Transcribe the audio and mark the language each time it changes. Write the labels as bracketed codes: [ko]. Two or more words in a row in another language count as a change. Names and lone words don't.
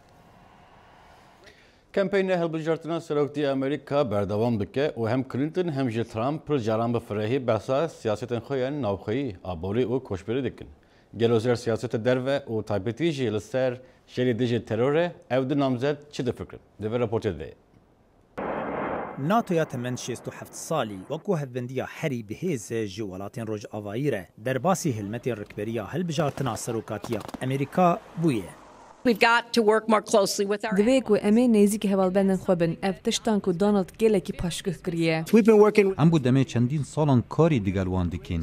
[ku] Kampeyna hilbijartina Serokatî Amerîka berdewam dike û hem Clinton hem ji Trump pir caran bi firehî behsa siyasetên xwe yên navxweyî, aborî û koçberî dikin. Gelozer siyaseta derve û taybetî jî li ser şerê dijî terorê ew di namzet çi difikirin? Divê raportê de. ناتویا تمن 67 سالی وەکو هەفبندیە هەری بەهێز ji welatên Rojavayî re derbasî hilmetên rikberiya hilbijartina serokatiya Amerîka bûye. Divê ku em ê nêzik hevalbendên xwe bin ev tiştan ku Donald gelekî paşgih kiriye. Em bû demê çendîn salan karî digel wan dikin.